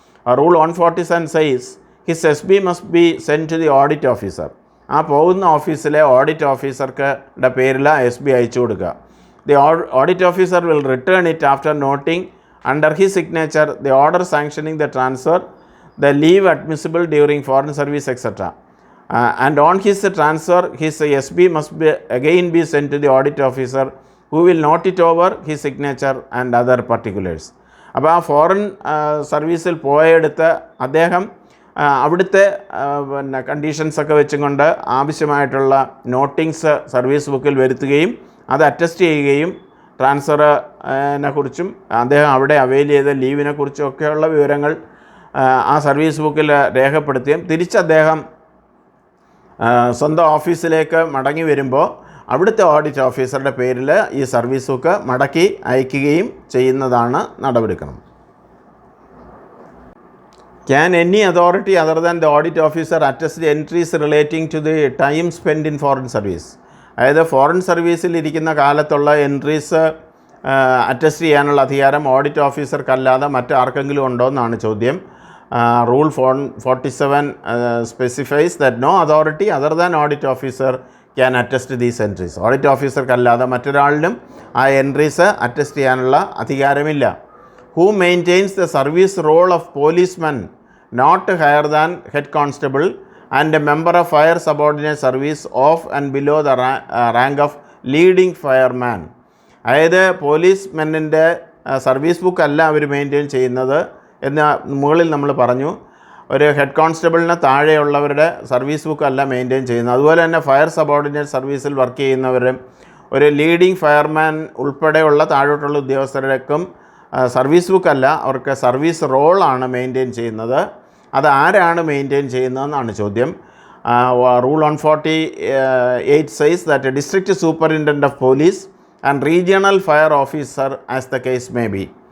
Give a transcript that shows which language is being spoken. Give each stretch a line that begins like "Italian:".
English: Rule 147 says his S B must be send to the audit officer.
Malayalam: ആ പോകുന്ന ഓഫീസിലെ audit ഓഫീസറുടെ പേരിൽ എസ് ബി അയച്ചു കൊടുക്കുക.
English: The audit officer will return it after noting under his signature the order sanctioning the transfer, the leave admissible during foreign service, etc. And on his transfer, his SB must again be sent to the audit officer who will note it over his signature and other particulars.
Malayalam: അപ്പോൾ ആ foreign സർവീസിൽ പോയെടുത്ത് അദ്ദേഹം അവിടുത്തെ കണ്ടീഷൻസൊക്കെ വെച്ചുകൊണ്ട് ആവശ്യമായിട്ടുള്ള നോട്ടിങ്സ് service ബുക്കിൽ വരുത്തുകയും അത് അറ്റസ്റ്റ് ചെയ്യുകയും ട്രാൻസ്ഫറിനെ കുറിച്ചും അദ്ദേഹം അവിടെ അവൈൽ ചെയ്ത ലീവിനെ കുറിച്ചും ഒക്കെയുള്ള വിവരങ്ങൾ ആ സർവീസ് ബുക്കിൽ രേഖപ്പെടുത്തുകയും തിരിച്ച് അദ്ദേഹം സ്വന്തം ഓഫീസിലേക്ക് മടങ്ങി വരുമ്പോൾ അവിടുത്തെ ഓഡിറ്റ് ഓഫീസറുടെ പേരിൽ ഈ സർവീസ് ബുക്ക് മടക്കി അയക്കുകയും ചെയ്യുന്നതാണ് നടപടിക്രമം.
English: Can any authority other than the audit officer attest the entries relating to the time spent in foreign service?
Malayalam: അതായത് ഫോറിൻ സർവീസിൽ ഇരിക്കുന്ന കാലത്തുള്ള എൻട്രീസ് അറ്റസ്റ്റ് ചെയ്യാനുള്ള അധികാരം ഓഡിറ്റ് ഓഫീസർക്കല്ലാതെ മറ്റാർക്കെങ്കിലും ഉണ്ടോ എന്നാണ് ചോദ്യം.
English: Rule 47 specifies that no authority other than audit officer can attest these entries.
Malayalam: Audit ഓഫീസർക്കല്ലാതെ മറ്റൊരാളിനും ആ എൻട്രീസ് അറ്റസ്റ്റ് ചെയ്യാനുള്ള അധികാരമില്ല.
English: Who maintains the service role of policeman not higher than head constable and a member of fire subordinate service of and below the rank of leading fireman.
Malayalam: അതായത് പോലീസ്മെന്നിൻ്റെ service book അല്ല അവർ maintain ചെയ്യുന്നത് എന്ന് മുകളിൽ നമ്മൾ പറഞ്ഞു. ഒരു ഹെഡ് കോൺസ്റ്റബിളിന് താഴെയുള്ളവരുടെ സർവീസ് ബുക്ക് അല്ല maintain ചെയ്യുന്നത്. അതുപോലെ തന്നെ ഫയർ സബോർഡിനേറ്റ് സർവീസിൽ വർക്ക് ചെയ്യുന്നവരും ഒരു ലീഡിങ് ഫയർമാൻ ഉൾപ്പെടെയുള്ള താഴോട്ടുള്ള ഉദ്യോഗസ്ഥരുടെക്കും സർവീസ് ബുക്ക് അല്ല, അവർക്ക് സർവീസ് റോളാണ് മെയിൻറ്റെയിൻ ചെയ്യുന്നത്. അത് ആരാണ് മെയിൻറ്റെയിൻ ചെയ്യുന്നതെന്നാണ് ചോദ്യം.
English: Rule 148 says that a district superintendent of police and regional fire officer as the case may be.